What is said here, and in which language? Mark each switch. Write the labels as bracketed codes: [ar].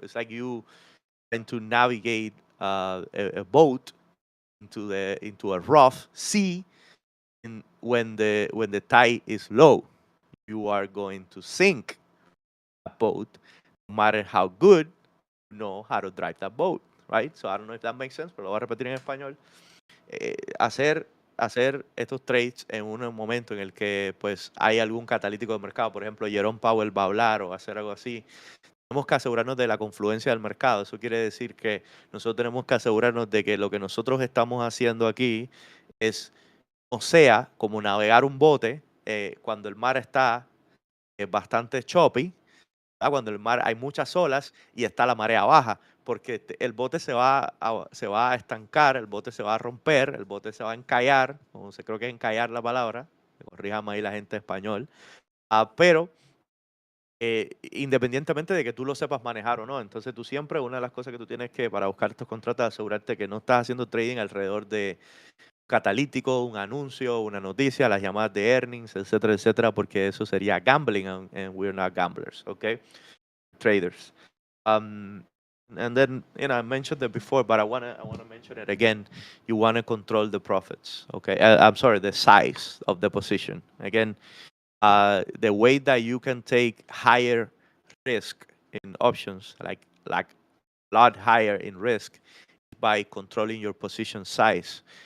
[en] It's like you tend to navigate a boat into a rough sea, and when the tide is low, you are going to sink a boat, no matter how good you know how to drive that boat, right? So I don't know if that makes sense, [es] pero lo voy a repetir en español. Hacer estos trades en un momento en el que pues hay algún catalítico de mercado, por ejemplo, Jerome Powell va a hablar o hacer algo así, tenemos que asegurarnos de la confluencia del mercado. Eso quiere decir que nosotros tenemos que asegurarnos de que lo que nosotros estamos haciendo aquí es, o sea, como navegar un bote cuando el mar está bastante choppy, cuando el mar hay muchas olas y está la marea baja, porque el bote se va a estancar, el bote se va a romper, el bote se va a encallar, o se creo que es encallar la palabra, corríjame ahí la gente de español, pero independientemente de que tú lo sepas manejar o no, entonces tú siempre, una de las cosas que tú tienes que, para buscar estos contratos, asegurarte que no estás haciendo trading alrededor de catalítico, un anuncio, una noticia, las llamadas de earnings, etcétera, etcétera, porque eso sería gambling, [en] and we're not gamblers, okay? Traders. And then, I mentioned that before, but I wanna mention it again. You wanna control the profits, okay? I'm sorry, the size of the position. Again, the way that you can take higher risk in options, like a lot higher in risk, by controlling your position size.